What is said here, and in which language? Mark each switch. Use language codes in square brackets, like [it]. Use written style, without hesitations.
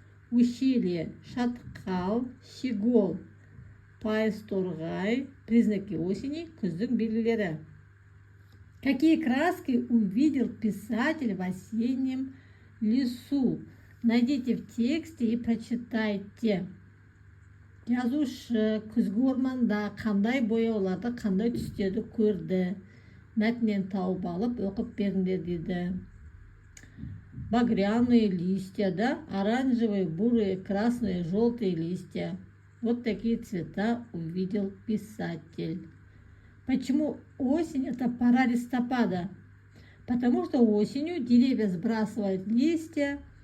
[ru] Ущелье Шаткал, Щегол, Пайсторгай – признаки осени, [kk] күздің белгілері. [ru] Какие краски увидел писатель в осеннем лесу? Найдите в тексте и прочитайте. [kk] Жазушы күзгі орманда қандай бояуларды, қандай түстерді көрді? Мәтіннен тауып алып оқып беріңдер дейді. [ru] Багряные листья, да? Оранжевые, бурые, красные, желтые листья. Вот такие цвета увидел писатель. Почему осень – это пора листопада? Потому что осенью деревья сбрасывают листья.